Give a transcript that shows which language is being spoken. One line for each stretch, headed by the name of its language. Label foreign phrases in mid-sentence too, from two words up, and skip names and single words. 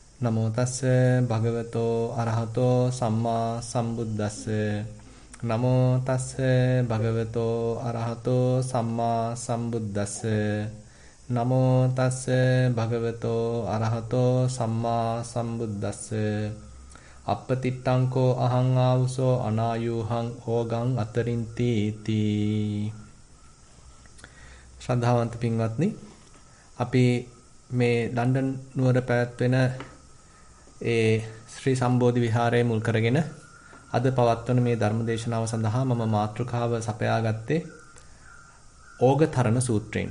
Pali: නමෝ තස්ස භගවතෝ අරහතෝ සම්මා සම්බුද්දස්ස නමෝ තස්ස භගවතෝ අරහතෝ සම්මා සම්බුද්දස්ස නමෝ තස්ස භගවතෝ අරහතෝ සම්මා සම්බුද්දස්ස අප්පතිට්ඨංකෝ අහං ආවුසෝ අනායුහං ඕගං අතරින්ති තී.
Sinhala: ශ්‍රද්ධාවන්ත පින්වත්නි, අපි මේ ලන්ඩන් නුවර පැවැත්වෙන ඒ ශ්‍රී සම්බෝධි විහාරය මුල් කරගෙන අද පවත්වන මේ ධර්ම දේශනාව සඳහා මම මාතෘකාව සපයාගත්තේ ඕගතරණ සූත්‍රයෙන්.